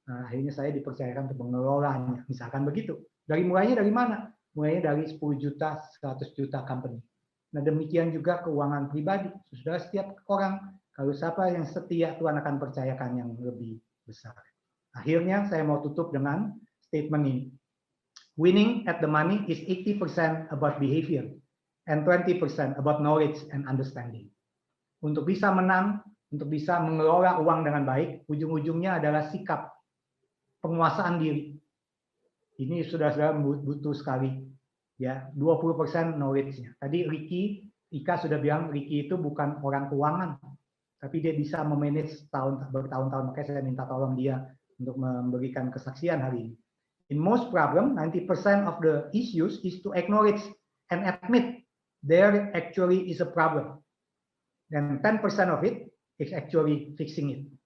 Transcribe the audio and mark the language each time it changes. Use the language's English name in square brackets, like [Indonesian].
[Indonesian] Akhirnya saya dipercayakan untuk mengelolanya. Misalkan begitu. Mulainya dari mana? Mulainya dari 10 juta, 100 juta company. Nah, demikian juga keuangan pribadi. Saudara, setiap orang, kalau siapa yang setia, Tuhan akan percayakan yang lebih besar. Akhirnya saya mau tutup dengan statement ini. [English] Winning at the money is 80% about behavior and 20% about knowledge and understanding. [Indonesian] Untuk bisa menang, untuk bisa mengelola uang dengan baik, ujung-ujungnya adalah sikap penguasaan diri. Ini sudah butuh sekali. Ya, 20% knowledge-nya. Tadi Ika sudah bilang Ricky itu bukan orang keuangan, tapi dia bisa memanage bertahun-tahun. Makanya saya minta tolong dia untuk memberikan kesaksian hari ini. [English] In most problem, 90% of the issues is to acknowledge and admit there actually is a problem. [Indonesian] Dan [English] 10% of it is actually fixing it.